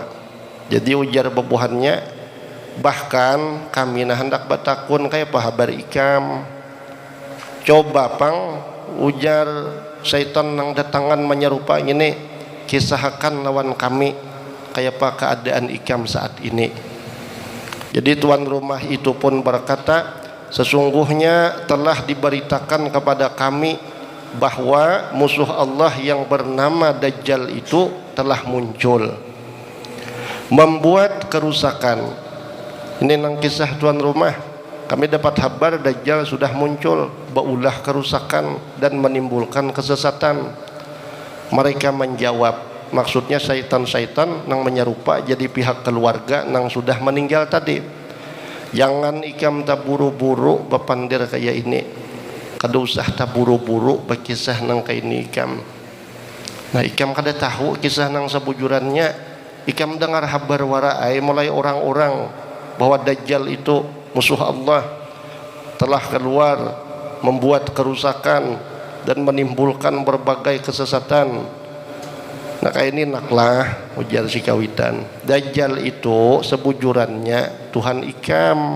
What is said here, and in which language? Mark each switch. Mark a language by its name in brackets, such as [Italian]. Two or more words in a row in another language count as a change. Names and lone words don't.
[Banjar] Jadi ujar bebuhannya, bahkan kami nah hendak batakun kayak apa kabar ikam. Coba pang, ujar syaitan nang datangan menyerupa ini, kisahkan lawan kami kayak apa keadaan ikam saat ini. [Indonesian] Jadi tuan rumah itu pun berkata, sesungguhnya telah diberitakan kepada kami bahwa musuh Allah yang bernama Dajjal itu telah muncul, membuat kerusakan. [Banjar] Ini nang kisah tuan rumah, kami dapat kabar Dajjal sudah muncul, baulah kerusakan dan menimbulkan kesesatan. [Indonesian] Mereka menjawab, maksudnya syaitan-syaitan nang menyerupa jadi pihak keluarga nang sudah meninggal tadi. [Banjar] Jangan ikam tak buru-buru bepandir kayak ini, kada usah tak buru-buru berkisah nang kayak ini ikam. Nah ikam kada tahu kisah nang sebujurannya. [Indonesian] Ikam dengar kabar warai mulai orang-orang bahwa Dajjal itu musuh Allah telah keluar, membuat kerusakan dan menimbulkan berbagai kesesatan. [Banjar] Nah kayak ini naklah ujar si kawitan, Dajjal itu sebujurannya Tuhan ikam.